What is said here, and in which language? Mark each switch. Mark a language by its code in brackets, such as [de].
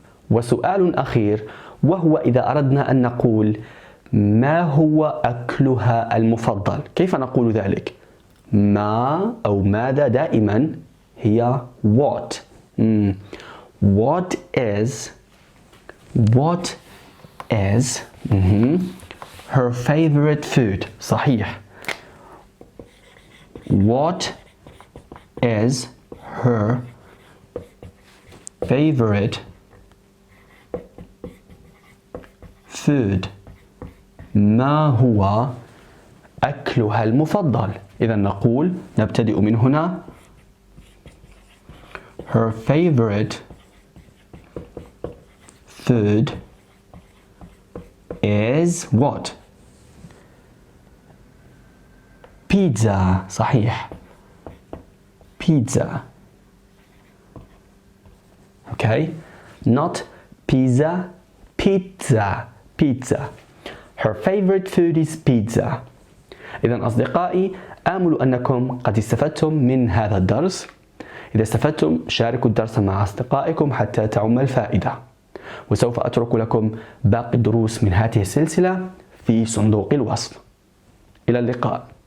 [ar] وسؤال أخير، وهو إذا أردنا أن نقول ما هو أكلها المفضل، كيف نقول ذلك؟ ما أو ماذا دائما هي what. [en] What is her favorite food. [ar] صحيح. [en] What is her favorite food. [ar] ما هو أكلها المفضل. إذا نقول نبتدئ من هنا. [en] Her favorite food is what? Pizza. صحيح. Pizza. Okay? Not pizza, pizza. Pizza. Her favorite food is pizza. [ar] إذن أصدقائي، آمل أنكم قد استفدتم من هذا الدرس. إذا استفدتم شاركوا الدرس مع أصدقائكم حتى تعم الفائدة. وسوف أترك لكم باقي الدروس من هذه السلسلة في صندوق الوصف. إلى اللقاء.